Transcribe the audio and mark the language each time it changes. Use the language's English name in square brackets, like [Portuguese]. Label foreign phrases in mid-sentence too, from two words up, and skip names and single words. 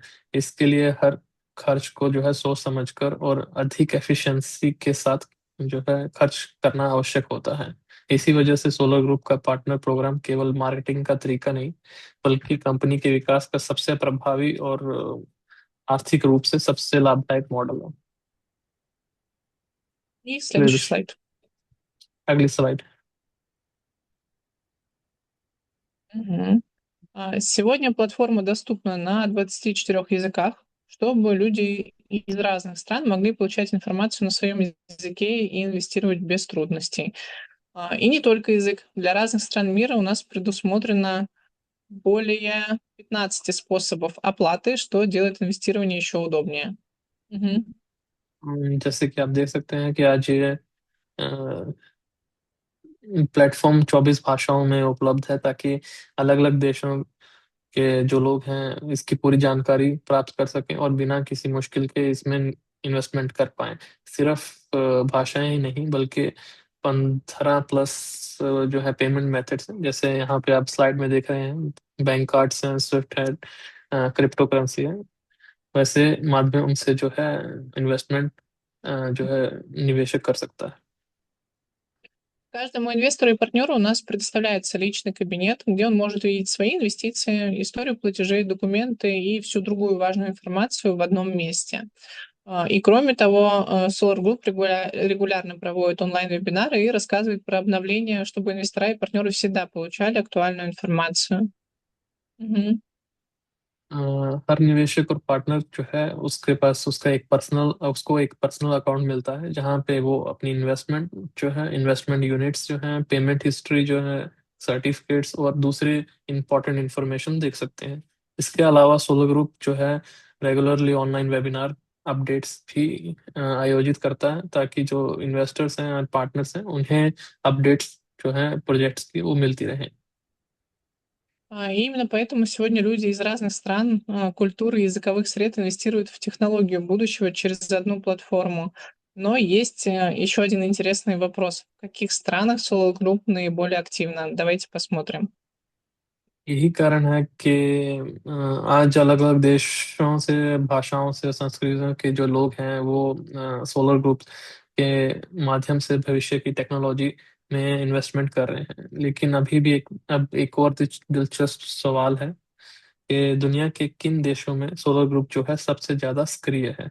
[Hindi] इसके लिए हर खर्च को जो है सोच समझकर और अधिक एफिशिएंसी के साथ जो है खर्च करना आवश्यक होता है। इसी वजह से सोलर ग्रुप का [English] partner program [Hindi] केवल मार्केटिंग का तरीका नहीं बल्कि कंपनी के विकास का सबसे प्रभावी और आर्थिक रूप से सबसे लाभदायक मॉडल है। [Russian] И следующий слайд. [Hindi] अगली स्लाइड। Мгм. [Russian] Сегодня платформа доступна на 24 языках, чтобы люди из разных стран могли получать информацию на своем языке и инвестировать без трудностей. И не только язык. Для разных стран мира у нас предусмотрено более 15 способов оплаты, что делает инвестирование еще удобнее. Мгм. [Hindi] जैसे कि आप देख सकते हैं कि आज ये प्लेटफॉर्म 24 भाषाओं में उपलब्ध है ताकि अलग अलग देशों के जो लोग हैं इसकी पूरी जानकारी प्राप्त कर सकें और बिना किसी मुश्किल के इसमें इन्वेस्टमेंट कर पाएं। सिर्फ भाषाएं ही नहीं बल्कि 15 प्लस जो है [English] payment methods [Hindi] हैं, जैसे यहाँ पे आप स्लाइड में देख रहे हैं, [English] bank cards [Hindi] हैं, स्विफ्ट है, [English] crypto currency [Hindi] है। वैसे माध्यम से जो है इन्वेस्टमेंट जो है निवेशक कर सकता है। [Russian] Каждому инвестору и партнеру у нас предоставляется личный кабинет, где он может видеть свои инвестиции, историю платежей, документы и всю другую важную информацию в одном месте. И кроме того, Solar Group регулярно проводит онлайн-вебинары и рассказывает про обновления, чтобы инвестора и партнеры всегда получали актуальную информацию. Мгм. [Hindi] हर निवेशक और पार्टनर जो है उसके पास उसको एक [English] personal account [Hindi] मिलता है जहाँ पे वो अपनी [English] investment units [Hindi] जो हैं, [English] payment history [Hindi] जो है, सर्टिफिकेट्स और दूसरे [English] important information [Hindi] देख सकते हैं। इसके अलावा सोलो ग्रुप जो है [English] regularly online webinar updates [Hindi] भी आयोजित करता है ताकि जो इन्वेस्टर्स हैं और पार्टनर्स हैं उन्हें अपडेट्स जो है प्रोजेक्ट्स की वो मिलती रहे। [Russian] И именно поэтому сегодня люди из разных стран, культур и языковых сред инвестируют в технологию будущего через одну платформу. Но есть еще один интересный вопрос. В каких странах Solo Group наиболее активно? Давайте посмотрим. [Hindi] यही कारण है कि आज अलग अलग देशों से, भाषाओं से, संस्कृतियों के जो लोग हैं वो सोलर ग्रुप के माध्यम से भविष्य की टेक्नोलॉजी में इन्वेस्टमेंट कर रहे हैं। लेकिन अभी भी अब एक और दिलचस्प सवाल है कि दुनिया के किन देशों में सोलर ग्रुप जो है सबसे ज्यादा सक्रिय है।